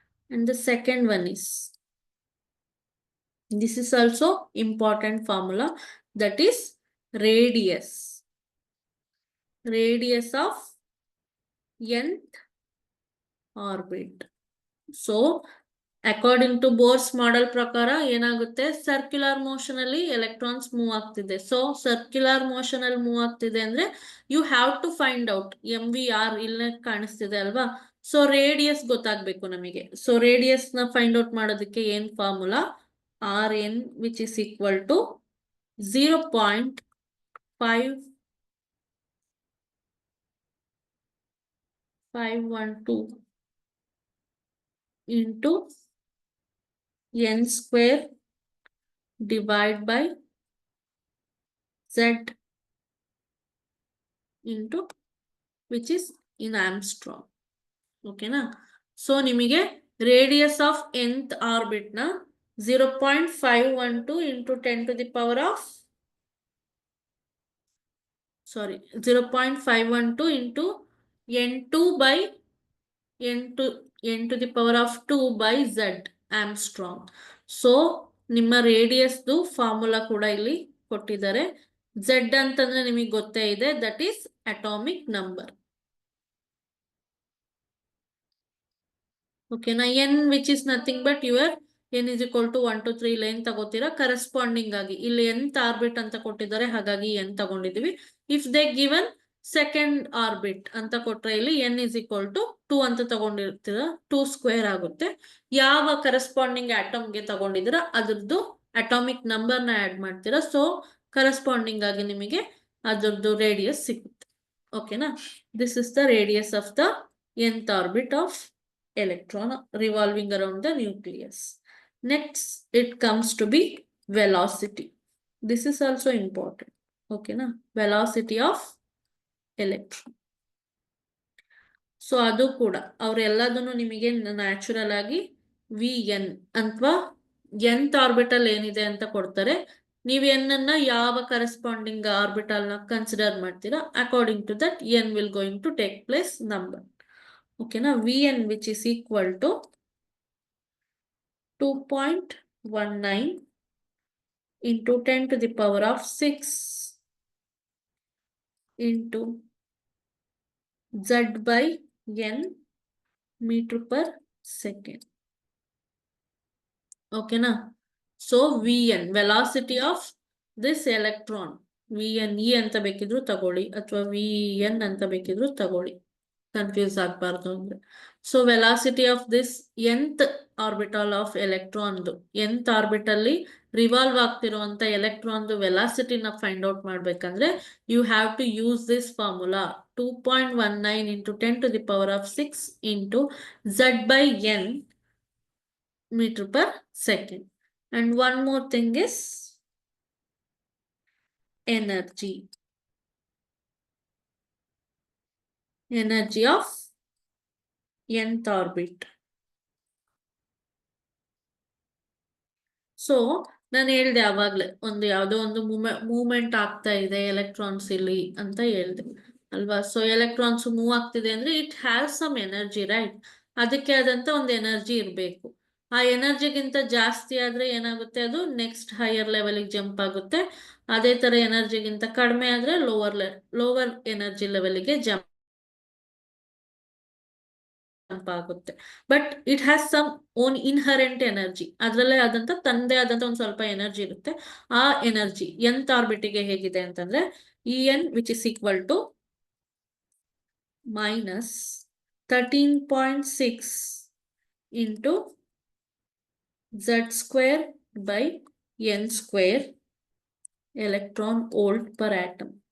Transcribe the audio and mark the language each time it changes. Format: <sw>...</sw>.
<en>And the second one is, this is also important formula, that is radius of nth orbit. So according to</en> <kn>Bohr's model ಪ್ರಕಾರ ಏನಾಗುತ್ತೆ, circular motion ಅಲ್ಲಿ electrons move ಆಗ್ತಿದೆ. So circular motion ಅಲ್ಲಿ move ಆಗ್ತಿದೆ ಅಂದ್ರೆ</kn> <en>you have to find out</en> <kn>MVR ಇಲ್ಲೇ ಕಾಣಿಸ್ತಿದೆ ಅಲ್ವಾ. ಸೊ ರೇಡಿಯಸ್ ಗೊತ್ತಾಗ್ಬೇಕು ನಮಗೆ. ಸೊ ರೇಡಿಯಸ್ ನ ಫೈಂಡ್ ಔಟ್ ಮಾಡೋದಕ್ಕೆ ಏನ್ formula,</kn> <en>RN which is equal to 0.512 into N square divided by Z into which is in Armstrong. Okay na. So</en> <kn>ನಿಮಗೆ</kn> <en>radius of nth orbit na 0.512 into 10 to the power of 0.512 into N2 by N to the power of 2 by Z Armstrong.</en> <kn>So ನಿಮ್ಮ ರೇಡಿಯಸ್ದು formula ಕೂಡ ಇಲ್ಲಿ ಕೊಟ್ಟಿದ್ದಾರೆ. Z ಅಂತಂದ್ರೆ ನಿಮಗೆ ಗೊತ್ತೇ ಇದೆ,</kn> <en>That is atomic number.</en> <kn>ಓಕೆನಾ.</kn> <en>N which is nothing but your N is equal to 1 to 3</en> <kn>line ತಗೋತೀರಾ corresponding ಆಗಿ. ಇಲ್ಲಿ nth ಆರ್ಬಿಟ್ ಅಂತ ಕೊಟ್ಟಿದ್ದಾರೆ, ಹಾಗಾಗಿ N ತಗೊಂಡಿದೀವಿ.</kn> <en>if they given second orbit</en> <kn>ಅಂತ ಕೊಟ್ರೆ ಇಲ್ಲಿ</kn> <en>N is equal to 2</en> <kn>ಅಂತ ತಗೊಂಡಿರ್ತೀರ, 2 ಸ್ಕ್ವೇರ್ ಆಗುತ್ತೆ. ಯಾವ ಕರೆಸ್ಪಾಂಡಿಂಗ್ ಆಟಮ್ಗೆ ತಗೊಂಡಿದ್ದೀರ ಅದ್ರದ್ದು ಅಟಾಮಿಕ್ ನಂಬರ್ ನ ಆಡ್ ಮಾಡ್ತೀರಾ. ಸೊ ಕರೆಸ್ಪಾಂಡಿಂಗ್ ಆಗಿ ನಿಮಗೆ ಅದ್ರದ್ದು ರೇಡಿಯಸ್ ಸಿಗುತ್ತೆ. ಓಕೆನಾ.</kn> <en>This is the radius of the nth orbit of electron revolving around the nucleus. Next it comes to be velocity. This is also important. Okay na, velocity of electron.</en> <kn>So ಅದು ಕೂಡ ಅವರೆಲ್ಲದನ್ನು ನಿಮಗೆ natural ಆಗಿ VN ಅಥವಾ nth orbital ಏನಿದೆ ಅಂತ ಕೊಡ್ತಾರೆ. ನೀವು N ಅನ್ನ ಯಾವ ಕರೆಸ್ಪಾಂಡಿಂಗ್ ಆರ್ಬಿಟಲ್ ನ ಕನ್ಸಿಡರ್ ಮಾಡ್ತೀರಾ,</kn> <en>According to that N will going to take place number.</en> <kn>ಓಕೆನಾ.</kn> <en>VN which is equal to 2.19 into 10 to the power of 6 into Z by n meter per second.</en> <kn>ಓಕೆನಾ? So Vn</kn> <en>velocity of this electron,</en> <kn>Vn E ಅಂತ ಬೇಕಿದ್ರು ತಗೊಳ್ಳಿ ಅಥವಾ Vn ಅಂತ ಬೇಕಿದ್ರು ತಗೊಳ್ಳಿ, confuse ಆಗಬಾರ್ದು ಅಂದ್ರೆ. So velocity of this nth orbital of ಎಲೆಕ್ಟ್ರಾನ್ದು, nth ಆರ್ಬಿಟಲ್ಲಿ revolve ಆಗ್ತಿರುವಂತ ಎಲೆಕ್ಟ್ರಾನ್ದು ವೆಲಾಸಿಟಿನ find out ಮಾಡ್ಬೇಕಂದ್ರೆ</kn> <en>You have to use this formula 2.19 into 10 to the power of 6 into Z by n meter per second. And one more thing is energy. Energy of nth orbit.</en> <kn>So ನಾನು ಹೇಳ್ದೆ ಆವಾಗ್ಲೇ, ಒಂದು ಯಾವುದೋ ಒಂದು movement ಆಗ್ತಾ ಇದೆ electrons ಇಲ್ಲಿ ಅಂತ ಹೇಳ್ದೆ ಅಲ್ವಾ? ಸೊ ಎಲೆಕ್ಟ್ರಾನ್ಸ್ ಮೂವ್ ಆಗ್ತಿದೆ ಅಂದ್ರೆ</kn> <en>It has some energy, right?</en> <kn>ಅದಕ್ಕೆ ಆದಂತ ಒಂದು ಎನರ್ಜಿ ಇರಬೇಕು. ಆ ಎನರ್ಜಿಗಿಂತ ಜಾಸ್ತಿ ಆದ್ರೆ ಏನಾಗುತ್ತೆ, ಅದು ನೆಕ್ಸ್ಟ್ ಹೈಯರ್ ಲೆವೆಲ್ಗೆ ಜಂಪ್ ಆಗುತ್ತೆ. ಅದೇ ತರ ಎನರ್ಜಿಗಿಂತ ಕಡಿಮೆ ಆದ್ರೆ ಲೋವರ್ ಎನರ್ಜಿ ಲೆವೆಲ್ಗೆ ಜಂಪ್ ಆಗುತ್ತೆ.</kn> <en>but it has some own inherent energy,</en> <kn>ಅದರಲ್ಲೇ ಆದಂತ ತಂದೆ ಆದಂತ ಒಂದು ಸ್ವಲ್ಪ ಎನರ್ಜಿ ಇರುತ್ತೆ. ಆ ಎನರ್ಜಿ nth ಆರ್ಬಿಟಿಗೆ ಹೇಗಿದೆ ಅಂತಂದ್ರೆ</kn> <en>En which is equal to minus 13.6 into Z square by n square electron volt per atom.</en>